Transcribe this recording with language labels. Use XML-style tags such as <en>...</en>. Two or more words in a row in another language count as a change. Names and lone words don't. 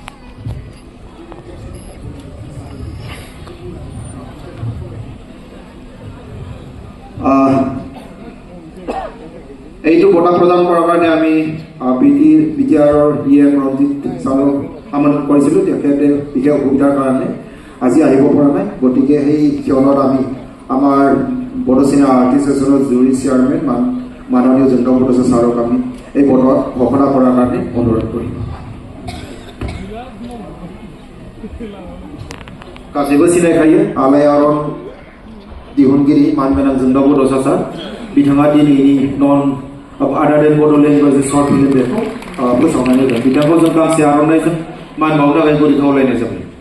<as>এইটো বঁটা প্ৰদান কৰাৰ কাৰণে আমি বিটিআৰৰ DM ৰঞ্জিত ছাৰক আমন্ত্ৰণ কৰিছিলোঁ। তেখেতে বিশেষ অসুবিধাৰ কাৰণে আজি আহিব পৰা নাই, গতিকে সেই ক্ষণত আমি আমাৰ বড়ো</as> <en>cinema artist associationৰ jury chairman</en> <as>মাননীয় যোনদাও বড়োচা ছাৰক আমি এই বঁটা ঘোষণা কৰাৰ কাৰণে অনুৰোধ কৰিম।</as> <brx>गासैबो सिनायखायो आलायारन दिहुनगिरि मानगोनां जोंदाव बड'सा सार। बिथाङा दिनैनि नन आदार बड'</brx> <en>language short film</en> <brx>बेखौ फोसावनानै होगोन। बिथांखौ जों गांसे आर'नाइजों मान बावनो थाखाय गुरै खावलायनाय जाबाय।</brx>